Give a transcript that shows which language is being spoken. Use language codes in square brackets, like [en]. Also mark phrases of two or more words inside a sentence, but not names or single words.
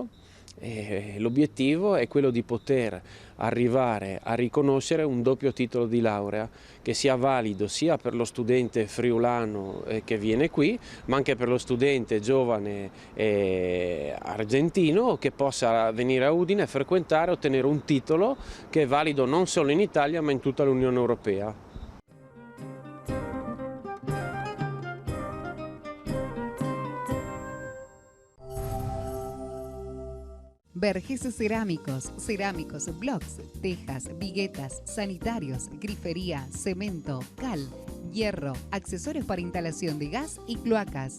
[it] L'obiettivo è quello di poter arrivare a riconoscere un doppio titolo di laurea che sia valido sia per lo studente friulano che viene qui, ma anche per lo studente giovane argentino che possa venire a Udine e frequentare e ottenere un titolo che è valido non solo in Italia ma in tutta l'Unione Europea. [es] Vergés Cerámicos, blocks, tejas, viguetas, sanitarios, grifería, cemento, cal, hierro, accesorios para instalación de gas y cloacas.